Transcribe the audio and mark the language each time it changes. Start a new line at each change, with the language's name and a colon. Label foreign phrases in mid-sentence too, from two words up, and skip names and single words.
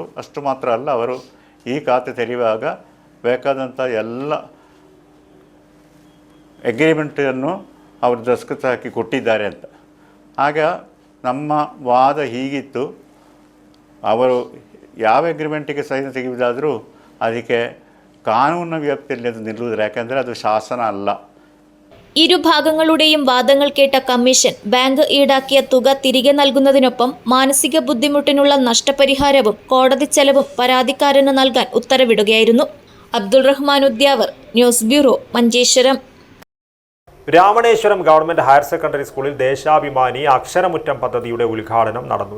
Kannada: ಅಷ್ಟು ಮಾತ್ರ ಅಲ್ಲ, ಅವರು ಈ ಖಾತೆ ತೆರೆಯುವಾಗ ಬೇಕಾದಂಥ ಎಲ್ಲ ಅಗ್ರಿಮೆಂಟನ್ನು ಅವರು ದಸ್ತಖತ್ತು ಹಾಕಿ ಕೊಟ್ಟಿದ್ದಾರೆ ಅಂತ. ಆಗ ನಮ್ಮ ವಾದ ಹೀಗಿತ್ತು, ಅವರು ಯಾವ ಅಗ್ರಿಮೆಂಟಿಗೆ ಸೈನ್ ತೆಗೆಯುವುದಾದರೂ ಅದಕ್ಕೆ ಕಾನೂನಿನ ವ್ಯಾಪ್ತಿಯಲ್ಲಿ ಅದು ನಿಲ್ಲುವುದಿಲ್ಲ, ಯಾಕೆಂದರೆ ಅದು ಶಾಸನ ಅಲ್ಲ.
Malayalam: ഇരുഭാഗങ്ങളുടെയും വാദങ്ങൾ കേട്ട കമ്മീഷൻ ബാങ്ക് ഈടാക്കിയ തുക തിരികെ നൽകുന്നതിനൊപ്പം മാനസിക ബുദ്ധിമുട്ടിനുള്ള നഷ്ടപരിഹാരവും കോടതി ചെലവും പരാതിക്കാരന് നൽകാൻ ഉത്തരവിടുകയായിരുന്നു. അബ്ദുൾ റഹ്മാൻ ഉദ്യാവർ, ന്യൂസ് ബ്യൂറോ, മഞ്ചേശ്വരം. രാമണേശ്വരം ഗവൺമെന്റ് ഹയർ സെക്കൻഡറി സ്കൂളിൽ ദേശാഭിമാനി അക്ഷരമുറ്റം പദ്ധതിയുടെ ഉദ്ഘാടനം നടന്നു.